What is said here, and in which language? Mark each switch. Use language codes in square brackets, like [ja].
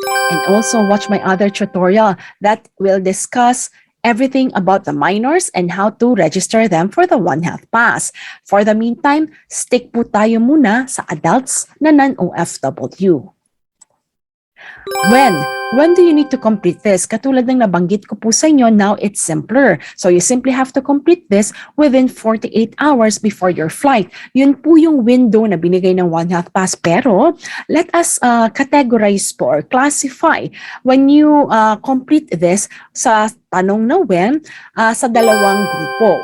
[en] And also watch my other tutorial that will discuss everything about the minors and how to register them for the One Health Pass. For the meantime, [tl] stick po tayo muna sa adults na non-OFW. [en] When do you need to complete this? [tl] Katulad ng nabanggit ko po sa inyo, [en] now it's simpler. So you simply have to complete this within 48 hours before your flight. [tl] Yun po yung window na binigay ng One Health Pass. Pero [en] let us categorize [tl] po [en] or classify when you complete this [tl] sa tanong na when, sa dalawang grupo.